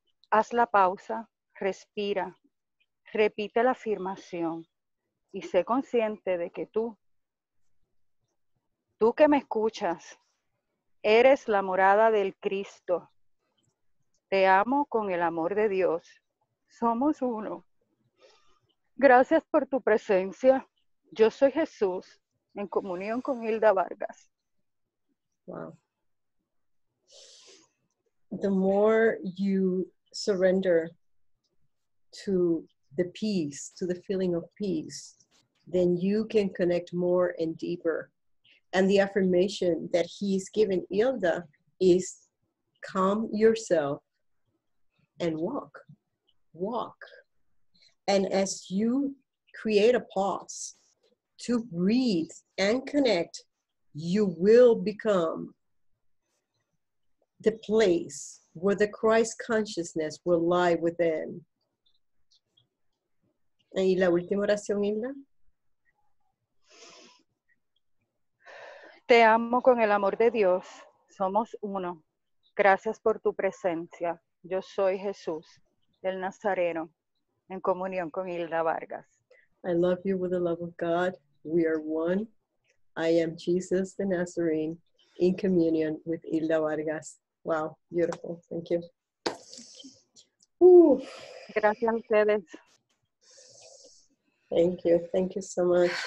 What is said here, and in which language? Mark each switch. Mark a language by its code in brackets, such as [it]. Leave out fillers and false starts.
[es] Haz la pausa, respira, repite la afirmación y sé consciente de que tú que me escuchas, eres la morada del Cristo. Te amo con el amor de Dios somos uno. Gracias por tu presencia. Yo soy Jesús, en comunión con Hilda Vargas. [en] Wow. The more you surrender to the peace, to the feeling of peace, then you can connect more and deeper. And the affirmation that he's given Hilda is calm yourself and walk. Walk. And as you create a pause to breathe and connect, you will become the place where the Christ consciousness will lie within. [es] Y la última oración, Hilda. Te amo con el amor de Dios. Somos uno. Gracias por tu presencia. Yo soy Jesús, el Nazareno, en comunión con Hilda Vargas. [en] I love you with the love of God. We are one. I am Jesus the Nazarene in communion with Hilda Vargas. Wow, beautiful. Thank you. Ooh. [es] Gracias a ustedes. [en] Thank you. Thank you so much.